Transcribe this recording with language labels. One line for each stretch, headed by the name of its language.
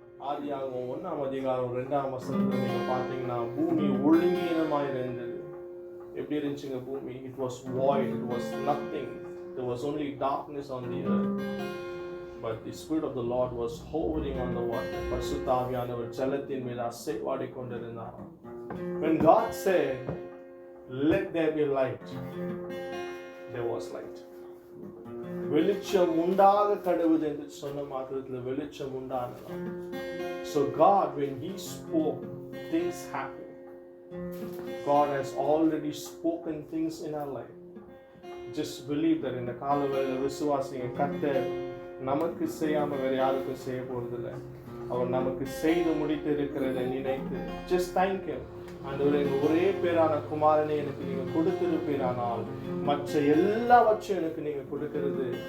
Tamil: ஆதியாகமம் 1ஆம் அதிகாரம் 2ஆம் வசனத்துல நீங்க பாத்தீங்கன்னா பூமி ஒழுங்கீனமாய் இருந்தது. எப்படி இருந்துச்சுங்க பூமி?
English: It was void, it was nothing. There was only darkness on the earth. But the Spirit of the Lord was hovering on the water.
Tamil: பரிசுத்த ஆவியானவர் ஜலத்தின் மேல் அசைவாடிக் கொண்டிருந்தார்.
English: When God said, "Let there be light," there was light.
Tamil: வெளிச்சம் உண்டாக கடவுது என்று சொன்ன மாத்திரத்தில் வெளிச்சம் உண்டானதாம்.
English: So God, when He spoke, things happened. God has already spoken things in our life. Just believe that.
Tamil: இந்த காலவேளை விசுவாசிங்க, கர்த்தர் நமக்கு செய்யாம வேற யாருக்கும் செய்ய போறதில்லை. அவர் நமக்கு செய்து முடித்து இருக்கிறதை நினைத்து
English: just thank Him.
Tamil: ஆண்டவரே, ஒரே பேரான குமாரனை எனக்கு நீங்க கொடுத்திருப்பீரானால் மற்ற எல்லாவற்றையும் எனக்கு நீங்க கொடுக்கிறது.